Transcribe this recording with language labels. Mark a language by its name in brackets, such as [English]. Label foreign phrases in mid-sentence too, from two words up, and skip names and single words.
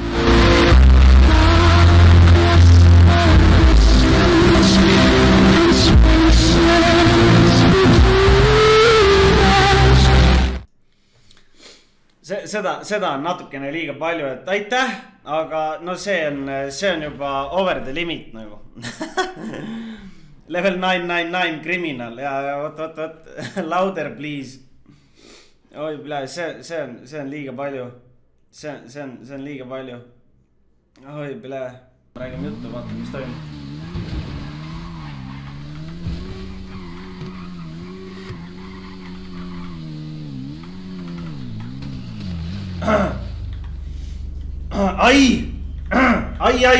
[Estonian] Seda on natukene liiga palju, et aitäh, aga no see on juba [English] over the limit [Estonian] nagu. [English] Level 999 criminal [Estonian] ja võt, [English] louder please. [Estonian] Oi, see on liiga palju. See on liiga palju. Oi, räägime juttu, vaata, mis toimub. Ai.